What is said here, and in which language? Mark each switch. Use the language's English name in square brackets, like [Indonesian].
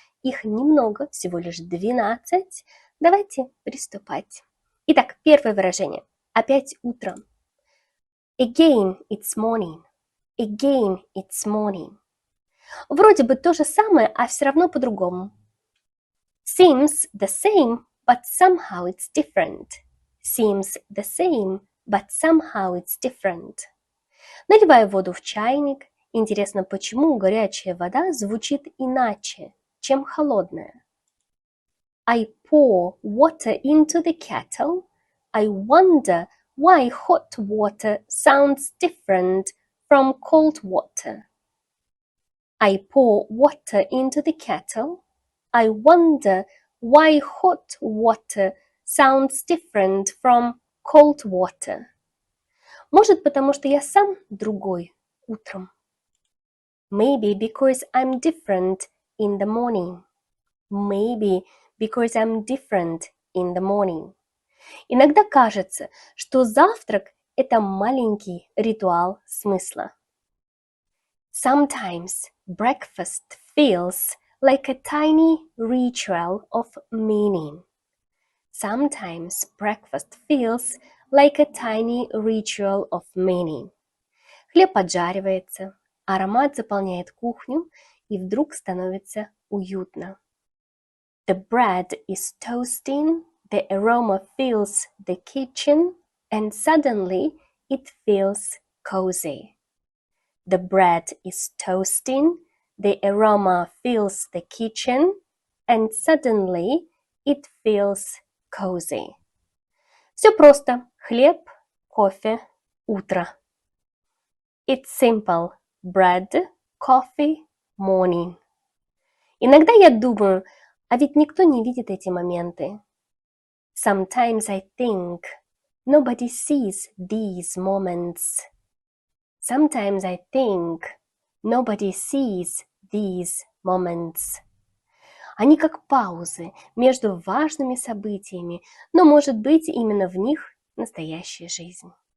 [Russian] Их немного, всего лишь 12. Давайте приступать. Итак, первое выражение. Опять утром. [English] Again it's morning. Again it's morning. [Russian] Вроде бы то же самое, а все равно по-другому. [English] Seems the same, but somehow it's different. Seems the same, but somehow it's different. [Russian] Наливаю воду в чайник. Интересно, почему горячая вода звучит иначе, чем холодная? [English] I pour water into the kettle. I wonder why hot water sounds different from cold water. I pour water into the kettle. I wonder why hot water sounds different from cold water. [Russian] Может, потому что я сам другой утром. [English] Maybe because I'm different in the morning. Maybe because I'm different in the morning. [Russian] Иногда кажется, что завтрак – это маленький ритуал смысла. [English] Sometimes breakfast feels like a tiny ritual of meaning. Sometimes breakfast feels like a tiny ritual of meaning. [Russian] Хлеб поджаривается, аромат заполняет кухню, и вдруг становится уютно. [English] The bread is toasting, the aroma fills the kitchen, and suddenly it feels cozy. The bread is toasting, the aroma fills the kitchen, and suddenly it feels cozy. [Russian] Все просто. Хлеб, кофе, утро. [English] It's simple. Bread, coffee, morning. [Russian] Иногда я думаю, а ведь никто не видит эти моменты. [English] Sometimes I think, nobody sees these moments. Sometimes I think, nobody sees these moments. [Russian] Они как паузы между важными событиями, но, может быть, именно в них настоящая жизнь.